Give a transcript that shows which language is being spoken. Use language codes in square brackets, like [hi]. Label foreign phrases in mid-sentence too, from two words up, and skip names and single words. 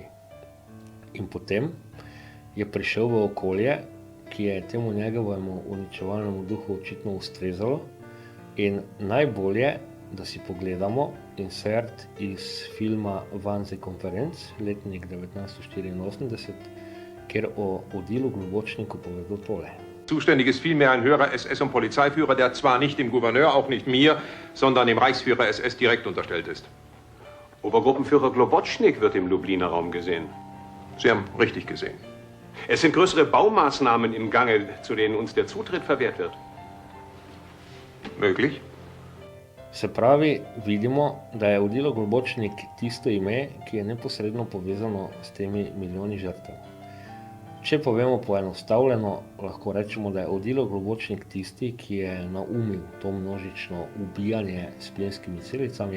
[sl] In potem je prišel v okolje, ki je temu njegovemu uničevalnemu duhu očitno ustrezalo, in najbolje, da si pogledamo insert iz filma Wannsee-Konferenz, letnik 1984, kjer o Odilu Globočniku povedo tole. [de] Zuständig ist vielmehr ein höherer SS- und Polizeiführer, der zwar nicht dem Gouverneur, auch nicht mir, sondern dem Reichsführer SS direkt unterstellt ist. Obergruppenführer Globocznik wird im Lubliner Raum gesehen. Sie haben richtig gesehen. Es sind größere Baumaßnahmen im Gange, zu denen uns der Zutritt verwehrt wird. Möglich? [sl] Se pravi, vidimo, da je Odilo Globočnik tisto ime, ki je neposredno povezano s temi milijoni žrtev. Če povemo poenostavljeno, lahko rečemo, da je Odilo Globočnik tisti, ki je naumil to množično ubijanje s plinskimi celicami.